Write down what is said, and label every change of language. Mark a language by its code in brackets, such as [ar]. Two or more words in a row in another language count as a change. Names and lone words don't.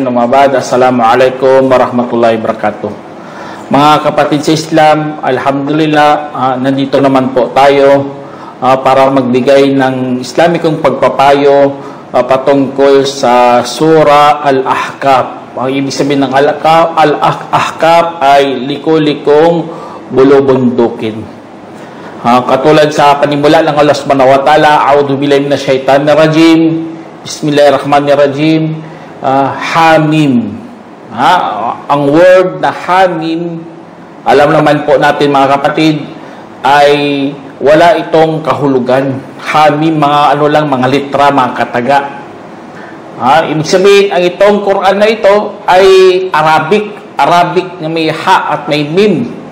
[ar] السلام عليكم ورحمة الله وبركاته. [tl] Mga kapatid sa Islam, alhamdulillah, nandito naman po tayo para magbigay ng Islamikong pagpapayo patungkol sa Surah Al-Ahqaf. Ang ibig sabihin ng Al-Ahqaf ay liko-likong bulubundukin. Katulad sa panimula ng [ar] الله سبحانه وتعالى, أعوذ بالله من الشيطان الرجيم، بسم الله الرحمن الرحيم، حم. [tl] Ang word na Hamim, alam naman po natin mga kapatid, ay wala itong kahulugan. Hamim, mga litra, mga kataga. Ibig sabihin, ang itong Quran na ito ay Arabic na may ha at may mim.